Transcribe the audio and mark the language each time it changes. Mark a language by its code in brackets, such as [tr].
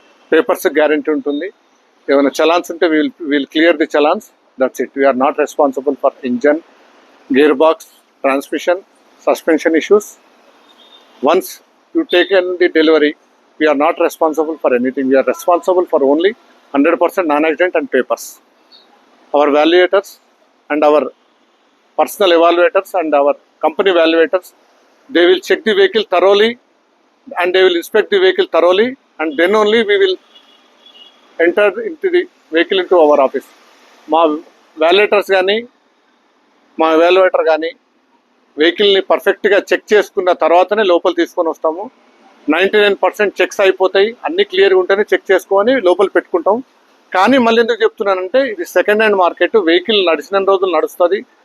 [te] Papers guarantee ఉంటుంది. ఏమైనా చలాన్స్ ఉంటే [en] We'll clear the challans, that's it. We're not responsible for engine, gear box, transmission, suspension issues. Once you taken the delivery, we're not responsible for anything. We're responsible for only 100% non accident and papers. Our valuators and our personal evaluators and our company valuators, they will check the vehicle thoroughly and they will inspect the vehicle thoroughly, and then only we will enter into the vehicle into our office. [te] మా వాల్యుయేటర్స్ కానీ, మా evaluator కానీ వెహికల్ని పర్ఫెక్ట్గా check చేసుకున్న తర్వాతనే లోపల తీసుకొని వస్తాము. 99% చెక్స్ అయిపోతాయి. అన్నీ క్లియర్గా ఉంటేనే చెక్ చేసుకొని లోపల పెట్టుకుంటాం. కానీ మళ్ళీ ఎందుకు చెప్తున్నానంటే, ఇది సెకండ్ హ్యాండ్ మార్కెట్. వెహికల్ నడిచిన రోజులు నడుస్తుంది.